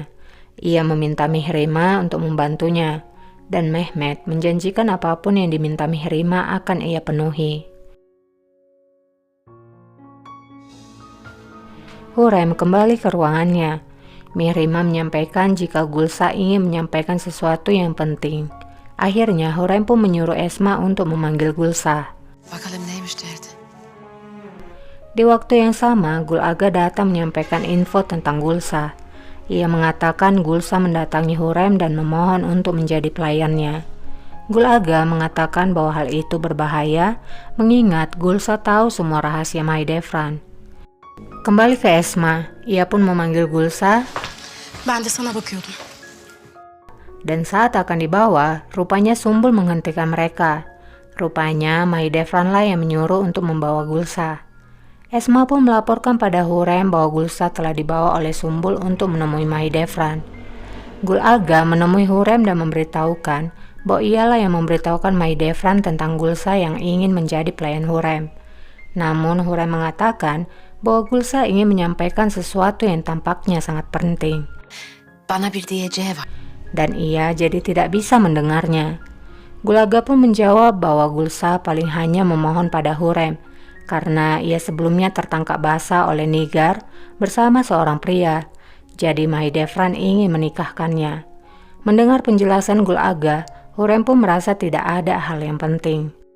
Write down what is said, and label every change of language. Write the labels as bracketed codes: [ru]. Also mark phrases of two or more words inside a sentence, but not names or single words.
[id] Ia meminta Mihrima untuk membantunya, dan Mehmet menjanjikan apapun yang diminta Mihrima akan ia penuhi. Hurrem kembali ke ruangannya. Mihrima menyampaikan jika Gulsa ingin menyampaikan sesuatu yang penting. Akhirnya Hurrem pun menyuruh Esma untuk memanggil Gulsa. [tr] Bakalım neymiş derdi. [id] Di waktu yang sama, Gul Aga datang menyampaikan info tentang Gulsa. Ia mengatakan Gulsa mendatangi Hurrem dan memohon untuk menjadi pelayannya. Gul Aga mengatakan bahwa hal itu berbahaya, mengingat Gulsa tahu semua rahasia Mahidevran. Kembali ke Esma, ia pun memanggil Gulsa. [tr] Ben de sana bakıyordum. [id] Dan saat akan dibawa, rupanya Sumbul menghentikan mereka. Rupanya Mahidevranlah yang menyuruh untuk membawa Gulsa. Esma pun melaporkan pada Hurrem bahwa Gulsa telah dibawa oleh Sumbul untuk menemui Mahidevran. Gul Aga menemui Hurrem dan memberitahukan bahwa ialah yang memberitahukan Mahidevran tentang Gulsa yang ingin menjadi pelayan Hurrem. Namun Hurrem mengatakan bahwa Gulsa ingin menyampaikan sesuatu yang tampaknya sangat penting. [tr] Bana bir diyeceği var. [id] Dan ia jadi tidak bisa mendengarnya. Gul Aga pun menjawab bahwa Gulsa paling hanya memohon pada Hurrem karena ia sebelumnya tertangkap basah oleh Nigar bersama seorang pria. Jadi Mahidevran ingin menikahkannya. Mendengar penjelasan Gul Aga, Hurrem pun merasa tidak ada hal yang penting.